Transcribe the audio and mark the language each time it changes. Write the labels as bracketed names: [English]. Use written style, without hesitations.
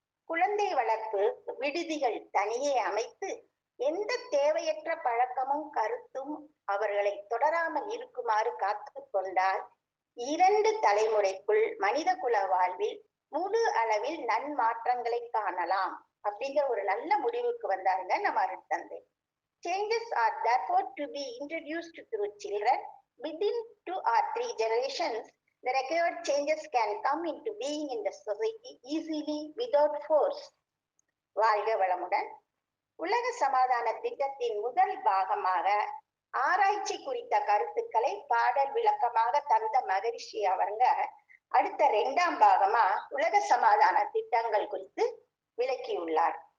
[Tamil] குழந்தை வளர்ப்பு விடுதிகள் தனியே அமைத்து எந்த தேவையற்ற பழக்கமும் கருத்தும் அவர்களை தொடராமல் இருக்குமாறு காத்து கொண்டால் 2 தலைமுறைக்குள் மனித குல வாழ்வில் முழு அளவில் நன்மாற்றங்களை காணலாம் அப்படிங்கிற ஒரு நல்ல முடிவுக்கு வந்தாருங்க நம்ம அருட்தந்தை. [English] Changes are therefore to be introduced through children. Within 2 or 3 generations, the required changes can come into being in the society easily without force. [Tamil] வாழ்க வளமுடன். உலக சமாதான திட்டத்தின் முதல் பாகமாக ஆராய்ச்சி குறித்த கருத்துக்களை பாடல் விளக்கமாக தந்த மகரிஷி அவங்க அடுத்த 2ஆம் பாகமா உலக சமாதான திட்டங்கள் குறித்து விளக்கியுள்ளார்.